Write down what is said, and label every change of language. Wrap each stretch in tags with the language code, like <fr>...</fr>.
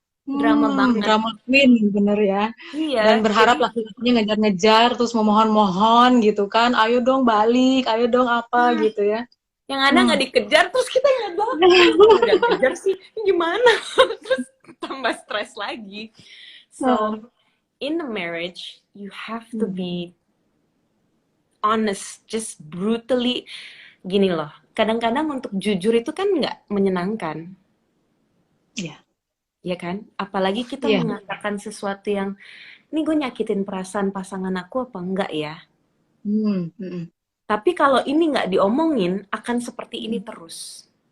<id>Drama banget. Drama queen bener ya. Iya. Dan berharap laki-lakinya ngejar-ngejar terus memohon-mohon gitu kan. Ayo dong balik, ayo dong apa gitu ya. Yang ada nggak dikejar, terus kita yang nggak kejar sih, gimana? Terus tambah stres lagi.</id> <en>So in a marriage, you have to be honest, just brutally.</en> <id>Gini loh, kadang-kadang untuk jujur itu kan nggak menyenangkan. Iya. Ya kan? Apalagi kita mengatakan sesuatu yang, ini gue nyakitin perasaan pasangan aku apa enggak ya? Tapi kalau ini nggak diomongin, akan seperti ini terus.</id>